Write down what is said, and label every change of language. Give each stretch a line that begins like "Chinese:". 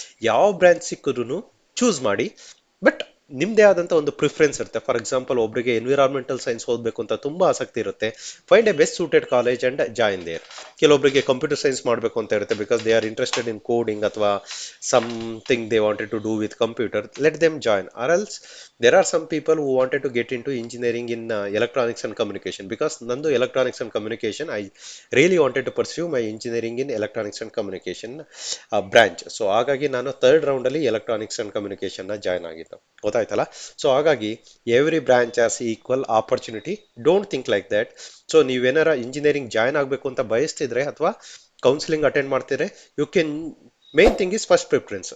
Kannada: ಯಾವ ಬ್ರಾಂಚ್ ಸಿಕ್ಕಿದ್ರು ಚೂಸ್ ಮಾಡಿ, ಬಟ್ ನಿಮ್ದೇ ಆದಂಥ ಒಂದು ಪ್ರಿಫರೆನ್ಸ್ ಇರುತ್ತೆ.
English: for example,
Kannada: ಒಬ್ಬರಿಗೆ ಎನ್ವಿರಾನ್ಮೆಂಟಲ್ ಸೈನ್ಸ್ ಓದಬೇಕು ಅಂತ ತುಂಬ ಆಸಕ್ತಿ ಇರುತ್ತೆ,
English: Find a best suited college and join there.
Kannada: ಕೆಲವೊಬ್ಬರಿಗೆ ಕಂಪ್ಯೂಟರ್ ಸೈನ್ಸ್ ಮಾಡಬೇಕು ಅಂತ ಇರುತ್ತೆ,
English: Because they are interested in coding ಅಥವಾ something they wanted to do with computer. Let them join. Or else there are some people who wanted to get into engineering in electronics and communication, because nandu electronics and communication, I really wanted to pursue my engineering in electronics and communication branch.
Kannada: So ಹಾಗಾಗಿ ನಾನು third round ಅಲ್ಲಿ electronics and communication ನ join ಆಗಿದ್ದು, ಗೊತ್ತಾಯ್ತಲ್ಲ.
English: So ಹಾಗಾಗಿ every branch as equal opportunity, don't think like that.
Kannada: So ನೀವೇನಾರ engineering join ಆಗಬೇಕು ಅಂತ ಬಯಸ್ತಿದ್ರೆ ಅಥವಾ ಕೌನ್ಸಿಲಿಂಗ್ ಅಟೆಂಡ್ ಮಾಡ್ತಿದ್ರೆ,
English: You can, main thing is first preference.